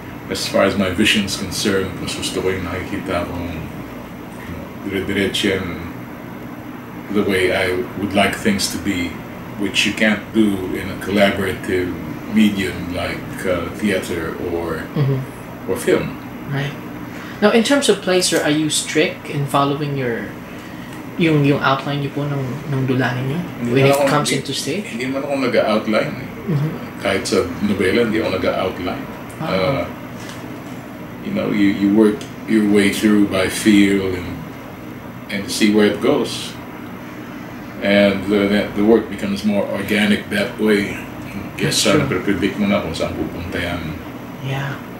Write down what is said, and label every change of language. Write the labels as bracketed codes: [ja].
[en] as far as my vision is concerned, [tl] mas gusto ko yung nakikita kong dire-diretso [en] the way I would like things to be, which you can't do in a collaborative medium like theater or film. Right. Now, in terms of plays, sir, are you strict in following [tl] yung outline niyo po ng dula ninyo [en] when it comes into stage? [tl] Hindi man ako nag-outline. Kahit sa nobela, hindi ako nag-outline. [en] You work your way through by feel and see where it goes. And the work becomes more organic that way. [tl] Kesa napredict mo na kung saan pupunta yan. [en] Yeah.